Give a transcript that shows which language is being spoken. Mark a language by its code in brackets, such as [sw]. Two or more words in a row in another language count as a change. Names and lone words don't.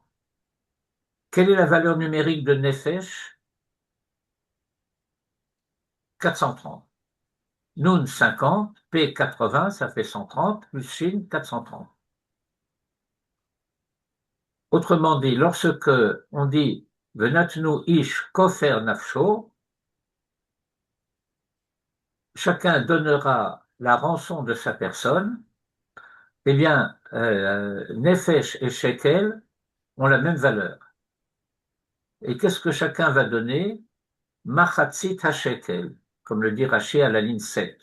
[fr] Quelle est la valeur numérique de Nefesh? 430. Nun 50, P 80, ça fait 130, plus Shin 430. Autrement dit, lorsque on dit [he] ונתנו איש כופר נפשו, [fr] chacun donnera la rançon de sa personne, eh bien, Nefesh et Shekel ont la même valeur. Et qu'est-ce que chacun va donner? [he] מחצית השקל, [fr] comme le dit Rashi à la ligne 7.